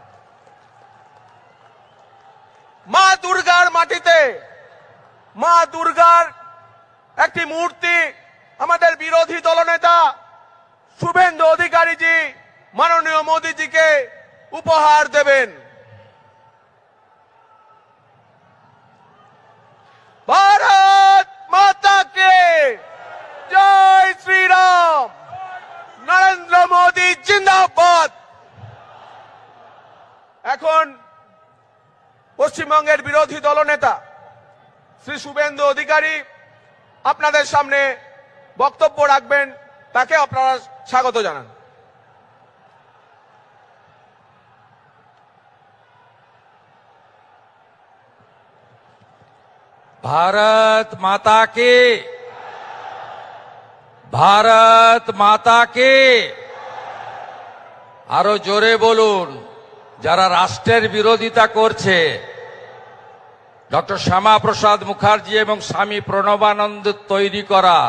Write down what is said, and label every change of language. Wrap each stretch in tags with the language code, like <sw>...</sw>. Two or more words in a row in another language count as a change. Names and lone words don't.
<bn>মা দুর্গার মাটিতে মা দুর্গার একটি মূর্তি আমাদের বিরোধী দলনেতা শুভেন্দু অধিকারীজি মাননীয় মোদীজিকে উপহার দেবেন।</bn> <hi>भारत माता के जय श्री राम। नरेंद्र मोदी जिंदाबाद।</hi> <bn>এখন পশ্চিমবঙ্গের বিরোধী দলনেতা শ্রী শুভেন্দু অধিকারী আপনাদের সামনে বক্তব্য রাখবেন। তাকে আপনারা স্বাগত জানান।</bn> <hi>भारत माता के। भारत माता के।</hi> <bn>আরো জোরে বলুন। যারা রাষ্ট্রের বিরোধিতা করছে ডক্টর শ্যামা প্রসাদ মুখার্জি এবং স্বামী প্রণবানন্দ তৈরি করা</bn>